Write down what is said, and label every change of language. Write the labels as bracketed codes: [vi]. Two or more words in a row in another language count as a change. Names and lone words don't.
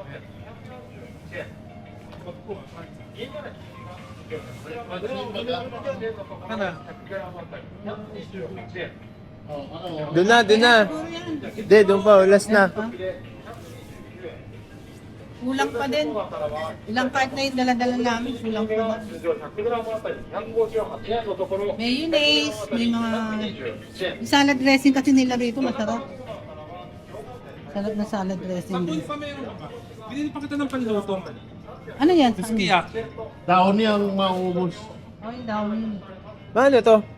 [tl] Ano? Doon na, doon na. Hindi, doon pa. Last na. Kulang pa din. Ilang cart na yung dala-dala namin, kulang pa ba? [ja] 100g あたり258円のところ [tl] Mayonnaise, may mga... Yung [en] salad dressing [tl] kasi nila rito, masarap. Sarap na [en] salad dressing. [tl] Doon pa meron ka ba? Binili pa kita ng panluto. Ano yan? Sukiyaki. Dahon niya ang maubos. Ay, down. Ano to?